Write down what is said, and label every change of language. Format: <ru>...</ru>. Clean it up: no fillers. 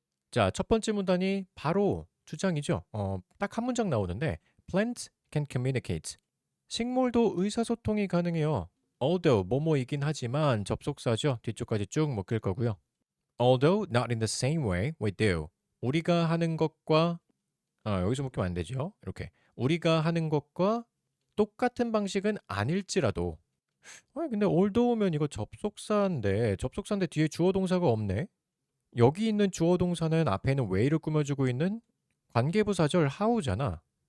<ko>자, 첫 번째 문단이 바로 주장이죠. 딱 한 문장 나오는데</ko> <en>Plants can communicate.</en> <ko>식물도 의사소통이 가능해요. Although 뭐뭐이긴 하지만 접속사죠. 뒤쪽까지 쭉 묶을 거고요.</ko> <en>Although not in the same way we do.</en> <ko>우리가 하는 것과 여기서 묶이면 안 되죠. 이렇게 우리가 하는 것과 똑같은 방식은 아닐지라도 근데 aldough면 이거 접속사인데 뒤에 주어 동사가 없네. 여기 있는 주어 동사는 앞에 있는 way를 꾸며주고 있는 관계부사절 how잖아.</ko>